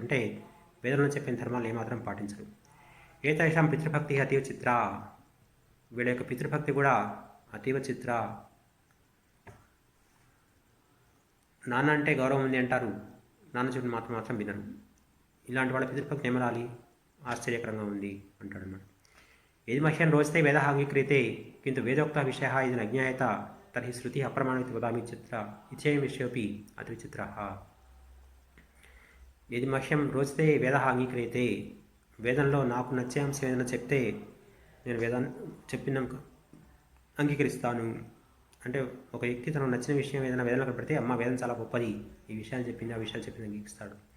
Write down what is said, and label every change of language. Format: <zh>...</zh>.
<te>అంటే వేదంలో చెప్పిన ధర్మాలు ఏమాత్రం పాటించరు.</te> <sa>ఏతేషాం పితృభక్తి అతీవ చిత్ర,</sa> <te>వీళ్ళ యొక్క పితృభక్తి కూడా అతీవ చిత్ర. నాన్న అంటే గౌరవం ఉంది అంటారు, నాన్న చెప్పిన మాత్రం మాత్రం వినరు. ఇలాంటి వాళ్ళ పితృభక్తి ఏమనాలి? ఆశ్చర్యకరంగా ఉంది అంటాడు అన్నమాట.</te> <sa>यदि मह्यं रोचते वेदः अंगीक्रियते किन्तु वेदोक्तः विषयः यदि न ज्ञायेत तर्हि श्रुतिः अप्रमाणमिति वदामि चित्र इत्येवं विषयोऽपि अति विचित्रः. यदि मह्यं रोचते वेदः अंगीक्रियते,</sa> <te>వేదంలో నాకు నచ్చే అంశం ఏదైనా చెప్తే నేను చెప్పిన అంగీకరిస్తాను. అంటే ఒక వ్యక్తి తనకు నచ్చిన విషయం ఏదైనా వేదంలో కనపడితే అమ్మ వేదం చాలా గొప్పది, ఈ విషయాలు చెప్పింది, ఆ విషయాలు చెప్పింది అంగీకరిస్తాడు.</te>